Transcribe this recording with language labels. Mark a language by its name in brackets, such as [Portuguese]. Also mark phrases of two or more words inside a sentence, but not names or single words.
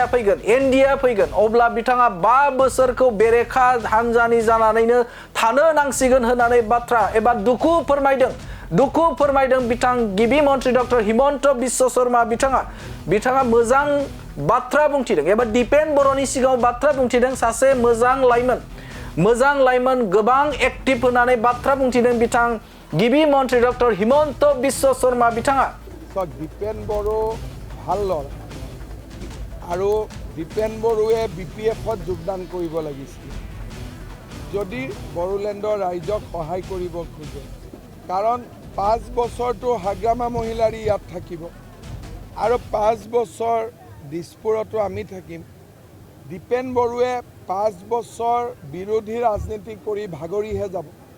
[Bodo] फैगोन NDA फैगोन अब्ला बिथाङा 5 बोसोरखौ बेरेखा हान्जानि जानानैनो थानो नांसिगोन होननानै बाथ्रा एबा दुखु फोरमायदों बिथां गिबि मन्त्रि डक्टर हिमन्त बिश्व शर्मा बिथाङा मोजां बाथ्रा बुंथिदों एबा दिपेन बर'नि सिगाङाव बाथ्रा बुंथिदों सासे मोजां लाइमोन गोबां एक्टिभ होननानै बाथ्रा बुंथिदों बिथां गिबि मन्त्रि डक्टर हिमन्त बिश्व शर्मा बिथाङा [Assamese] दिपेन बर' ভাল ল'ৰা আৰু দিপেন বড়োৱে BPF-ত যোগদান কৰিব লাগিছিল যদি বড়োলেণ্ডৰ ৰাইজক সহায় কৰিব খোজে কাৰণ 5 বছৰটো হাগ্ৰামা মহিলাৰী ইয়াত থাকিব আৰু 5 বছৰ দিছপুৰতো আমি থাকিম দিপেন বড়োৱে 5 বছৰ বিৰোধী ৰাজনীতি কৰি ভাগৰিহে যাব